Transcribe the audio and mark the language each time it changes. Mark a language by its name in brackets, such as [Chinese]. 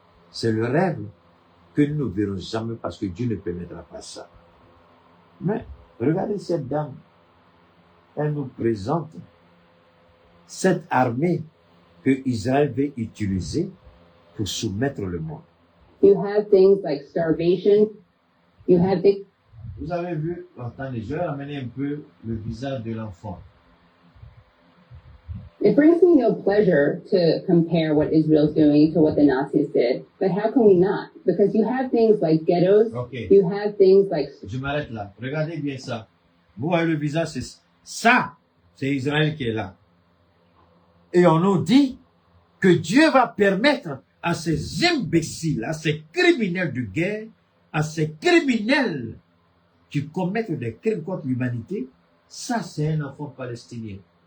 [French] C'est le rêve que nous ne verrons jamais parce que Dieu ne permettra pas ça. Mais Regardez cette dame. Elle nous présente cette armée que Israël veut utiliser pour soumettre le monde. [English] You have things like starvation. You have things. [French] Vous avez vu, attendez, je vais ramener un peu le visage de l'enfant. [English] It brings me no pleasure to compare what Israel's doing to what the Nazis did, but how can we not? Because you have things like ghettos, Okay. you have things like... [French] Je m'arrête là. Regardez bien ça. Vous voyez le visage, c'est ça. C'est Israël qui est là. Et on nous dit que Dieu va permettre à ces imbéciles, à ces criminels de guerre, à ces criminels qui commettent des crimes contre l'humanité, ça c'est un enfant palestinien.